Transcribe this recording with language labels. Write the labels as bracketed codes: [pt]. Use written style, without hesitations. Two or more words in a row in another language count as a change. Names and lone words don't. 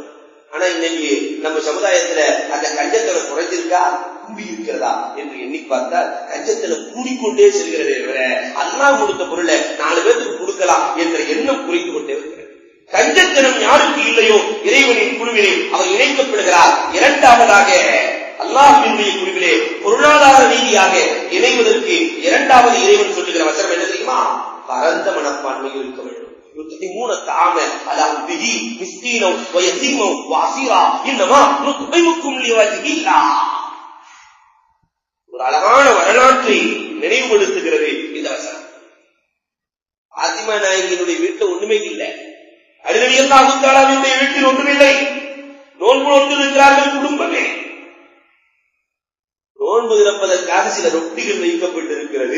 [ta] ஆனா இன்னைக்கு நம்ம சமுதாயத்துல அந்த கஞ்சத்தனம் குறைஞ்சிருக்கா, கூடி இருக்கிறதா என்று எண்ணி பார்த்தால் கஞ்சத்தனம் கூடிக்கொண்டே செல்கிறதே தவிர அல்லாஹ் கொடுத்த பொருளை 4 பேருக்கு கொடுக்கலாம் என்ற எண்ணம் குறைந்து கொண்டே இருக்கிறது. கஞ்சத்தனம் யாருக்கு இல்லையோ இறைவனின் குழுவிலே அவர் இணைக்கப்படுகிறார். இரண்டாவதாக, அல்லாஹ்வினுடைய குழுவிலே பொருளாதார ரீதியாக இணைவதற்கு இரண்டாவது இறைவன் சொல்லுகிற வசனம் என்ன தெரியுமா? பரந்த மனப்பான்மையில் இருக்க வேண்டும். [ar] يطعمون الطعام على حبه مسكينا ويتيما واسيرا انما نطعمكم لوجه الله. [ta] ஒரு அழகான வரலாற்றை நினைவுபடுத்துகிறது இந்த வசனம். பாத்திமா நாயகியினுடைய வீட்டில் ஒண்ணுமே இல்லை. அலி ரலியல்லாஹு தஆலாவுடைய வீட்டில் ஒன்றுமில்லை. நோன்பு நோற்றிருக்கிறார்கள் குடும்பமே. நோன்பு திறப்பதற்காக சில ரொட்டிகள் வைக்கப்பட்டிருக்கிறது.